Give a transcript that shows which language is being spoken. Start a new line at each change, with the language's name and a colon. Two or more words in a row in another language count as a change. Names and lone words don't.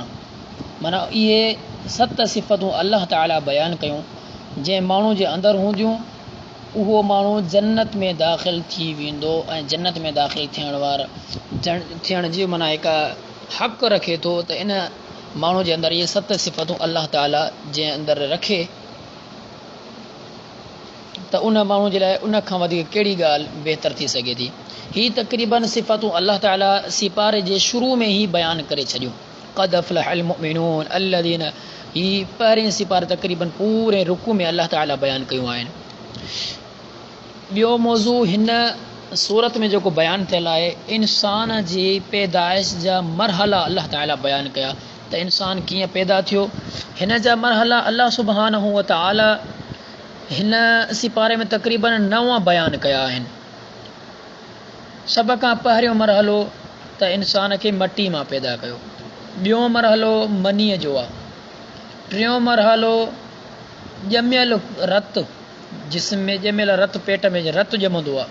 Sindhi: माना इहे 7 सिफ़तूं अल्लाह ताला बयानु कयूं जंहिं माण्हू जे अंदरि हूंदियूं उहो माण्हू जन्नत में दाख़िल थी वेंदो ऐं जन्नत में दाख़िल थियण जी माना हिकु हक़ रखे थो त इन माण्हू जे अंदरि इहे 7 सिफ़तूं अल्लाह ताला जे अंदरि रखे त उन माण्हू जे लाइ उन खां वधीक कहिड़ी ॻाल्हि बहितर थी सघे थी। हीअ तक़रीबन सिफ़तूं अल्लाह ताला सिपारे जे शुरू में ई बयानु करे छॾियूं।
Arabic: قد أفلح المؤمنون الذين,
Sindhi: हीअ पहिरें सिपारे तक़रीबन पूरे रुकू में अल्लाह ताला बयानु कयूं आहिनि। ॿियो मौज़ू हिन सूरत में जेको बयानु थियल आहे इंसान जी पैदाइश जा मरहला अल्लाह ताला बयानु कया त इंसान कीअं पैदा थियो। हिन जा मरहला
Arabic: الله سبحانه و تعالى
Sindhi: हिन सिपारे में तक़रीबन 9 बयानु कया आहिनि। सभ खां पहिरियों मरहलो त इंसान खे मटी मां पैदा कयो। ॿियों मरहलो मनीअ जो आहे। टियों मरहलो ॼमियल रत, जिस्म में ॼमियल रत, पेट में रत ॼमंदो आहे।